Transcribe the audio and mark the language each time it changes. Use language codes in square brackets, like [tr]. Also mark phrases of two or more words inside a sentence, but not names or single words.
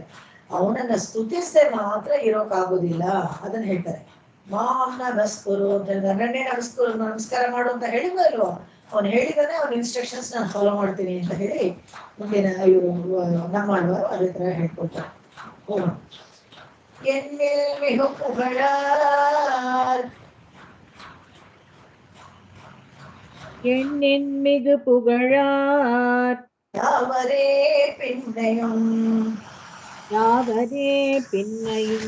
[kn] ಅವನನ್ನ ಸ್ತುತಿಸದೆ ಮಾತ್ರ ಇರೋಕ್ಕಾಗೋದಿಲ್ಲ, ಅದನ್ನ ಹೇಳ್ತಾರೆ. [sa] मां नमस्कुरु [kn] ಅಂತ ಹೇಳಿದ್ರೆ, ನನ್ನನ್ನೇ ನಮಸ್ಕಾರ ಮಾಡು ಅಂತ ಹೇಳಿದ್ವಲ್ವ, ಅವ್ನು ಹೇಳಿದಾನೆ, ಅವ್ನ ಇನ್ಸ್ಟ್ರಕ್ಷನ್ಸ್ ನಾನು ಫಾಲೋ ಮಾಡ್ತೀನಿ ಅಂತ ಹೇಳಿ ಮುಂದಿನ ಇವರು ನಮ್ಮ ಮಾಡುವರು ಅದೇ ತರ ಹೇಳ್ಕೊಳ್ತಾರೆ. ಹೋಗೋಣ. [ta] என்னில் மிக புகழார் எண்ணின் மிகு புகழார் யாவரே பின்னையும் யாவரே பின்னையும்